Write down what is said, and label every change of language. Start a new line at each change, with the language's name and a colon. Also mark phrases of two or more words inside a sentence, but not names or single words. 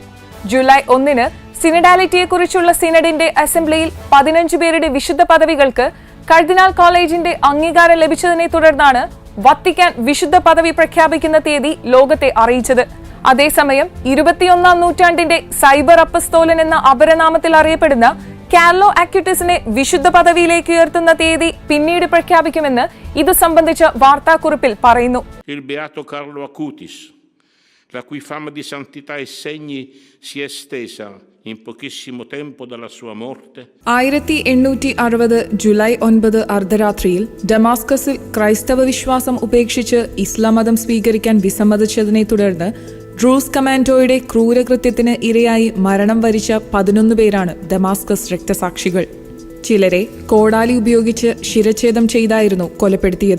Malayalam: ജൂലൈ 1 സിനഡാലിറ്റിയെക്കുറിച്ചുള്ള സിനഡിന്റെ അസംബ്ലിയിൽ 15 പേരുടെ വിശുദ്ധ പദവികൾക്ക് കർദിനാൾ കോളേജിന്റെ അംഗീകാരം ലഭിച്ചതിനെ തുടർന്നാണ് വത്തിക്കാൻ വിശുദ്ധ പദവി പ്രഖ്യാപിക്കുന്ന തീയതി ലോകത്തെ അറിയിച്ചത്. അതേസമയം 21ാം നൂറ്റാണ്ടിന്റെ സൈബർ അപ്പസ്തോലൻ എന്ന അപരനാമത്തിൽ അറിയപ്പെടുന്ന കാർലോ അക്യൂറ്റീസിനെ വിശുദ്ധ പദവിയിലേക്ക് ഉയർത്തുന്ന തീയതി പിന്നീട് പ്രഖ്യാപിക്കുമെന്ന് ഇതു സംബന്ധിച്ച വാർത്താക്കുറിപ്പിൽ പറയുന്നു.
Italian: Il beato Carlo Acutis, la cui fama di santità e segni si è estesa in pochissimo tempo dalla sua morte.
Malayalam: 1860 ജൂലൈ 9 അർദ്ധരാത്രിയിൽ ഡമാസ്കസിൽ ക്രൈസ്തവ വിശ്വാസം ഉപേക്ഷിച്ച് ഇസ്ലാം മതം സ്വീകരിക്കാൻ വിസമ്മതിച്ചതിനെ തുടർന്ന് ഡ്രൂസ് കമാൻഡോയുടെ ക്രൂരകൃത്യത്തിന് ഇരയായി മരണം വരിച്ച 11 പേരാണ് ഡമാസ്കസ് രക്തസാക്ഷികൾ. ചിലരെ കോടാലി ഉപയോഗിച്ച് ശിരച്ഛേദം ചെയ്തായിരുന്നു കൊലപ്പെടുത്തിയത്.